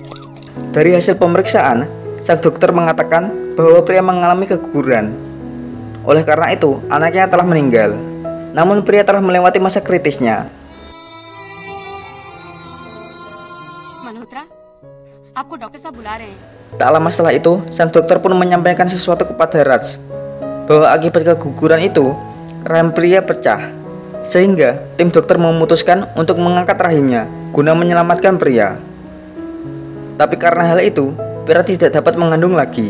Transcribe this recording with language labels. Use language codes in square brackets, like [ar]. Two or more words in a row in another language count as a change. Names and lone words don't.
[id] Dari hasil pemeriksaan, sang dokter mengatakan bahwa Priya mengalami keguguran. Oleh karena itu, anaknya telah meninggal. Namun pria telah melewati masa kritisnya. [hi] Malhotra, आपको डॉक्टर साहब बुला रहे हैं. [id] Tak lama setelah itu, sang dokter pun menyampaikan sesuatu kepada Raj, bahwa akibat keguguran itu, rahim pria pecah. Sehingga tim dokter memutuskan untuk mengangkat rahimnya guna menyelamatkan pria. Tapi karena hal itu, pria tidak dapat mengandung lagi.